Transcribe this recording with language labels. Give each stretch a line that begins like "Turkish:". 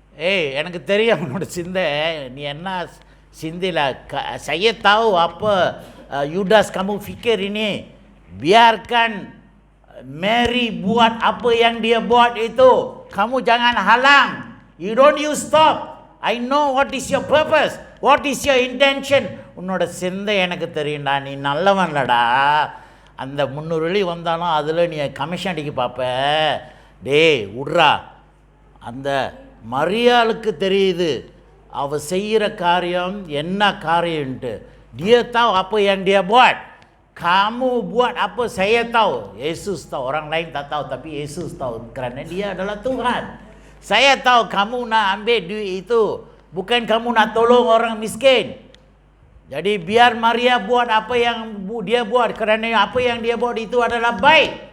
Tamil: ஏய், எனக்கு தெரியும் அவனோட சிந்தை, நீ என்ன சிந்தையில்
Malay: saya tahu apa Yudas kamu fikir ini, biarkan Mary buat apa yang dia buat itu, kamu jangan halang,
English: you don't you stop, I know what is your purpose, what is your intention.
Tamil: உன்னோட சிந்தை எனக்கு தெரியும்டா, நீ நல்லவன்லடா. அந்த 300 வெள்ளி வந்தாலும் அதில் நீ கமிஷன் அடிக்க பார்ப்ப. டேய் விட்றா. அந்த மரியாளுக்கு தெரியுது அவள் செய்கிற காரியம் என்ன காரியம்ன்ட்டு.
Malay: dia tahu apa yang dia buat, kamu buat apa saya tahu. Yesus tahu, orang lain tak tahu, tapi Yesus tahu kerana dia adalah Tuhan. Saya tahu kamu nak ambil duit itu, bukan kamu nak tolong orang miskin. Jadi biar Maria buat apa yang dia buat, kerana apa yang dia buat itu adalah baik.